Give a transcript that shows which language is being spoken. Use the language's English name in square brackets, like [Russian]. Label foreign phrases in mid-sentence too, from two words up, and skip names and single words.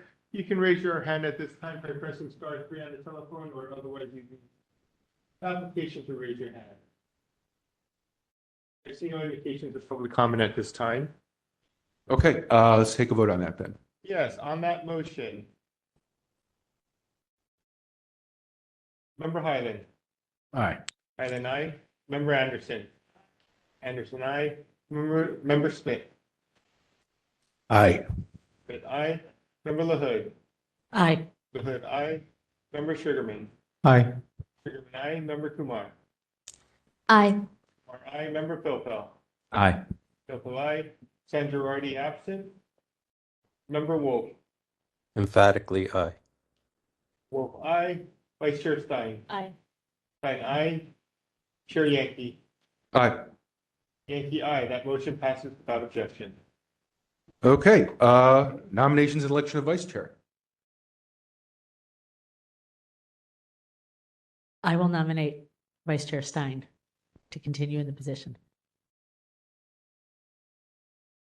[English] You can raise your hand at this time by pressing *3 on the telephone or otherwise using application to raise your hand. I see no indications of public comment at this time. Okay. Let's take a vote on that then. Yes, on that motion. Member Highland. Aye. Highland, aye. Member Anderson. Anderson, aye. Member Smith. Aye. Smith, aye. Member LaHood. Aye. LaHood, aye. Member Sugarman. Aye. Sugarman, aye. Member Kumar. Aye. Kumar, aye. Member Pilpel. Aye. Pilpel, aye. San Girardi, absent. Member Wolf. Emphatically, aye. Wolf, aye. Vice Chair Stein. Aye. Stein, aye. Chair Yankee. Aye. Yankee, aye. That motion passes without objection. Okay. Nominations and election of vice chair. I will nominate Vice Chair Stein to continue in the position.